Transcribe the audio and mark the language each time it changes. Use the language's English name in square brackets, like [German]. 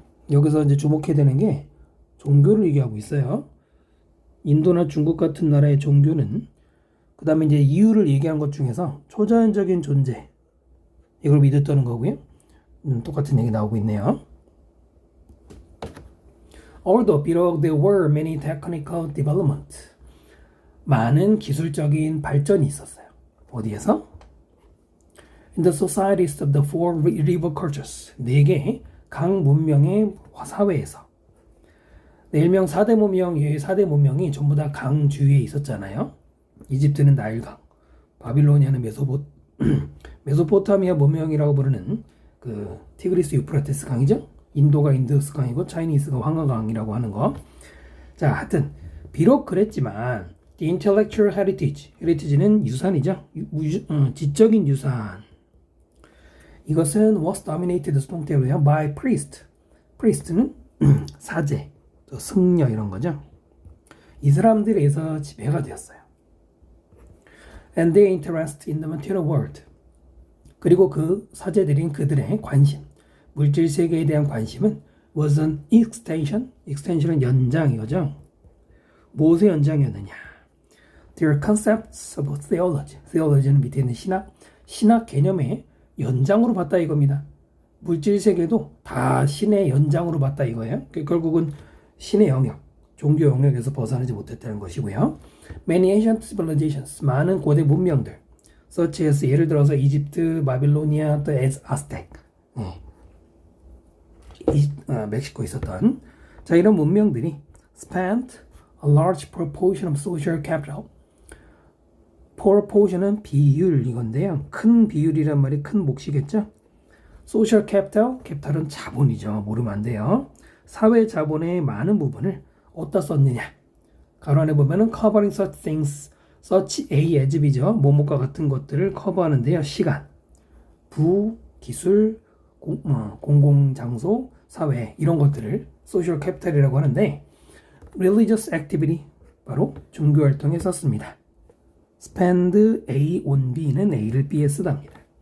[Korean] 여기서 이제 주목해야 되는 게 종교를 얘기하고 있어요. 인도나 중국 같은 나라의 종교는 그 다음에 이제 이유를 얘기한 것 중에서 초자연적인 존재, 이걸 믿었다는 거고요. 똑같은 얘기 나오고 있네요. [English] Although [Korean] 비록 [English] there were many technical developments, [Korean] 많은 기술적인 발전이 있었어요. 어디에서? [English] In the societies of the four river cultures, [Korean] 네 개의 강 문명의 사회에서. 일명 4대 문명, 4대 문명이 전부 다 강 주위에 있었잖아요. 이집트는 나일강, 바빌로니아는 메소포타미아 문명이라고 부르는 그 티그리스 유프라테스 강이죠. 인도가 인더스 강이고 차이니스가 황하강이라고 하는 거. 자, 하여튼 비록 그랬지만 [English] the intellectual heritage [Korean] 는 유산이죠. 지적인 유산. 이것은 [English] was dominated [Korean] 수동태로요. [English] by priest [Korean] 는 사제, 승려 이런 거죠. 이 사람들에 의해서 지배가 되었어요. [English] And their interest in the material world. [Korean] 그리고 그 사제들인 그들의 관심, 물질 세계에 대한 관심은 [English] was an extension [Korean] 은 연장이죠. 무엇의 연장이었느냐? [English] Their concepts of theology [Korean] 는 밑에 있는 신학 개념의 연장으로 봤다 이겁니다. 물질 세계도 다 신의 연장으로 봤다 이거예요. 결국은 신의 영역, 종교 영역에서 벗어나지 못했다는 것이고요. [English] Many ancient civilizations, [Korean] 많은 고대 문명들, [English] such as [Korean] 예를 들어서 이집트, 바빌로니아, 또 아스텍, 멕시코 있었던, 자, 이런 문명들이 [English] spent a large proportion of social capital. [Korean] proportion은 비율 이건데요. 큰 비율이란 말이 큰 몫이겠죠. social capital은 자본이죠. 모르면 안 돼요. 사회 자본의 많은 부분을 어디다 썼느냐. 가로 안에 보면은 [English] covering such things, such a as B [Korean] 죠. 뭐뭐과 같은 것들을 커버하는데요. 시간, 부, 기술, 공공장소, 사회 이런 것들을 social capital이라고 하는데 [English] religious activity [Korean] 바로 종교활동에 썼습니다. [English] spend A on B [Korean] 는 A를 B에 쓰답니다.